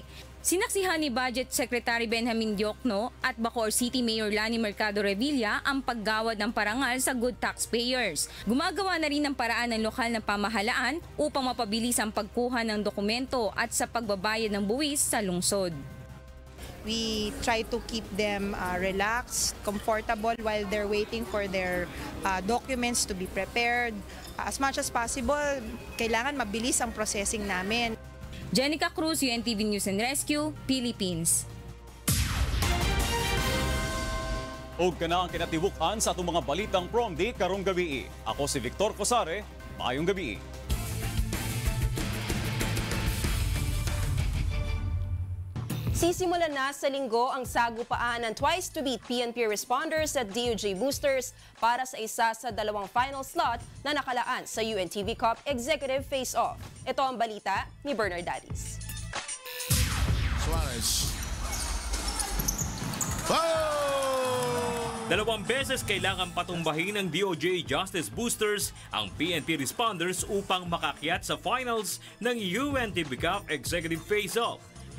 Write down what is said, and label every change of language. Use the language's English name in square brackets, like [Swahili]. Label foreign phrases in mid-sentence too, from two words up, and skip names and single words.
[Filipino] Sinaksihan ni Budget Secretary Benjamin Diokno at Bacoor City Mayor Lani Mercado Revilla ang paggawad ng parangal sa [English] good taxpayers. [Filipino] Gumagawa na rin ng paraan ng lokal na pamahalaan upang mapabilis ang pagkuha ng dokumento at sa pagbabayad ng buwis sa lungsod. [English] We try to keep them relaxed, comfortable while they're waiting for their documents to be prepared. As much as possible, [Filipino] kailangan mabilis ang processing namin. Jenica Cruz, UNTV News and Rescue, Philippines. [Cebuano] Og kana ang kinatibukan sa atong mga balitang prom di karong gabi. Ako si Victor Cosare, maayong gabi. [Filipino] Sisimulan na sa linggo ang sagupaan ng [English] twice to beat [Filipino] PNP responders at DOJ boosters para sa isa sa 2 [English] final slot [Filipino] na nakalaan sa UNTV Cup Executive Face-Off. Ito ang balita ni Bernard Dadis. Suarez. Dalawang beses kailangan patumbahin ng DOJ Justice Boosters ang PNP responders upang makakyat sa finals ng UNTV Cup Executive Face-Off.